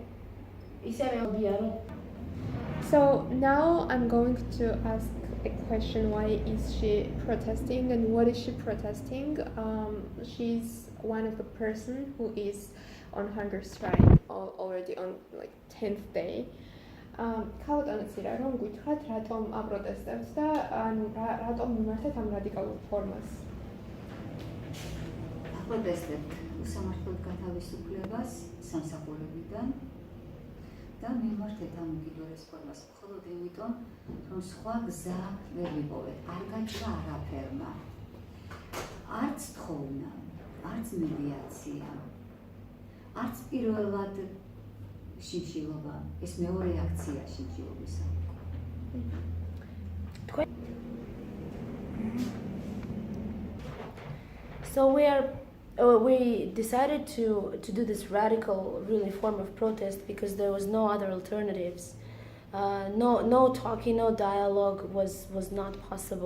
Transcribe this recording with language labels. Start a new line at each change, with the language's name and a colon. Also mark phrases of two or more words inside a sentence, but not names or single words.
English: So So now I'm going to ask a question. Why is she protesting and what is she protesting? She's one of the person who is on hunger strike already on 10th day.
Georgian: ქალბატონიცი რომ გითხრათ რატომ აპროტესტებს და რატომ მიმართეთ ამ რადიკალურ ფორმას? აპროტესტებთ უსამართლოდ გათავისუფლებას სამსახურებიდან და მიმართეთ ამ უკიდურეს ფორმას მხოლოდ იმიტომ, რომ სხვა გზა ვერ ვიპოვეთ, არ გაჭრა არაფერმა. არც თხოვნა, არც მედიაცია, არც პირველად შიმშილობა, ეს მეორე აქცია შიმშილობისა.
English: So we decided to do this radical really form of protest because there was no other alternatives. No talking, no dialogue was not possible.